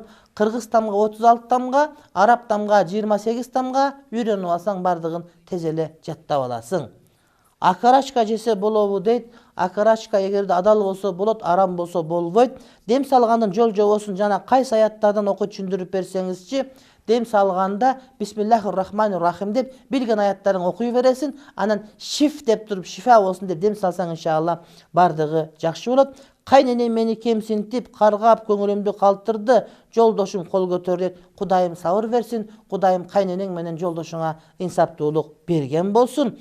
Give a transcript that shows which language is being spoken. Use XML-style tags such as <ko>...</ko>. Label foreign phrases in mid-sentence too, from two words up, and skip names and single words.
<ky>Кыргыз тамга 36 тамга, араб тамга 28 тамга үйрөнүп алсаң бардыгын тез эле жаттап аласың. Акарачка жесе болобу дейт. Акарачка эгерде адал болсо болот, арам болсо болбойт. Дем салгандын жол жобосун жана кайсы аяттардан окуп түшүндүрүп берсеңизчи. дем салганда</ky> <ar>بسم الله الرحمن الرحيم</ar> <ky>деп билген аяттарын окуй бересиң, анан шиф деп туруп шифа болсун деп дем салсаң иншалла бардыгы жакшы болот. Кайнене мени кемсинтип, каргап, көңүлүмдү калтырды. Жолдошум кол көтөрдү. Кудайым сабыр берсин. Кудайым кайненең менен жолдошуңа инсаптуулук берген болсун.</ky>